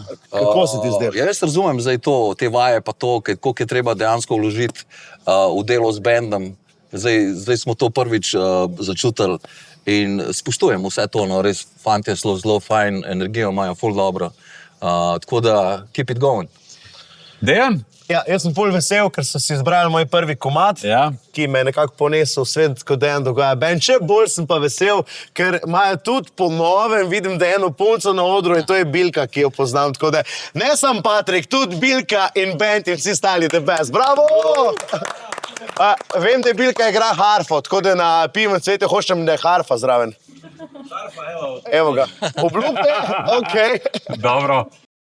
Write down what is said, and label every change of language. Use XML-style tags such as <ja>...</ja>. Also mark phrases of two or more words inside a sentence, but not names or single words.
<sl>Kako se ti zdelo? Ja, jaz razumem zdaj to, te vaje pa to, koliko je treba dejansko vložiti v delo z bendom. Zdaj smo to prvič začutili in spoštujem vse to, no, res fantje so zelo fajn, energijo imajo ful dobro. Tako da,</sl> <en>keep it going.</en> <sl>Dejan? Ja, jaz sem ful vesel, ker so si izbrali moj prvi komad, Ja. ki me je nekako ponesel v svet, kot Dejan dogaja band. Še bolj sem pa vesel, ker imajo tudi po novem, vidim, da je eno punco na odru in to je Bilka, ki jo poznam. Tako da ne sam Patrik, tudi Bilka in band in vsi stali</sl> <en>the best.</en> <sl>Bravo! Vem, da je Bilka igra harfo, tako da na pivem cvete hočem, da je harfa zraven. Harfa, evo. Evo ga. Obljubite? Ok. Dobro.</sl>